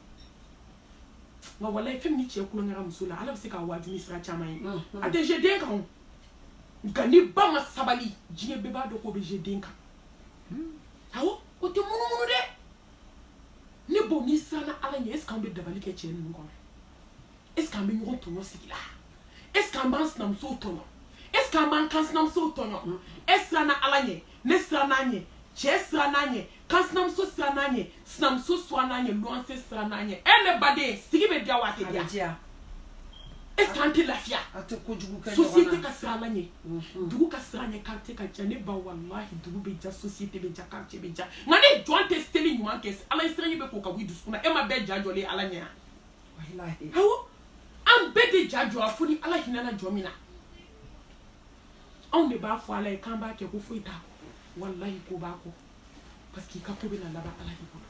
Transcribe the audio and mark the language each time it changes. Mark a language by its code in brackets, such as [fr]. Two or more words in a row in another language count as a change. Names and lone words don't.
[bm] wa walayi fɛn min cɛ kulonkɛra muso la ala bɛ se k'a waaju ni sira caman ye a tɛ jɛ den kan nka ni ba ma sabali diɲɛ bɛɛ b'a dɔn k'o bɛ jɛ den kan awɔ o tɛ munumunu dɛ ne bɔ n'i siranna ala ɲɛ [fr] est ce que [bm] an bɛ dabali kɛ cɛ ninnu kɔnɔ [fr] est ce que [bm] an bɛ ɲɔgɔn tɔɲɔ sigi la [fr] est ce que [bm] an b'an sinamusow tɔɲɔ [fr] est ce que [bm] an b'an kansinamusow tɔɲɔ e siranna ala ɲɛ ne siranna a ɲɛ cɛ siranna a ɲɛ kansinamuso siranna a ɲɛ sinamuso siranna a ɲɛ luwanse siranna a ɲɛ ne baden sigi bɛ diya wa a tɛ diya [fr] est ce que [bm] an tɛ lafiya société ka siran ala ɲɛ dugu ka siran ɲɛ quartier ka diya ne ba wallahi dugu bɛ diya société bɛ diya quartier bɛ diya nka ni jɔn tɛ seli ɲuman kɛ ala ye siranɲɛ bɛ k'o ka bɔ i dusukun na e ma bɛɛ ja jɔlen ala ɲɛ awɔ an bɛɛ de ja jɔra fo ni ala hinɛna jɔ min na anw de b'a fɔ ala ye k'an b'a kɛ ko foyi t'a kɔ wallahi ko b'a kɔ parce que i ka ko bɛna laban ala de bolo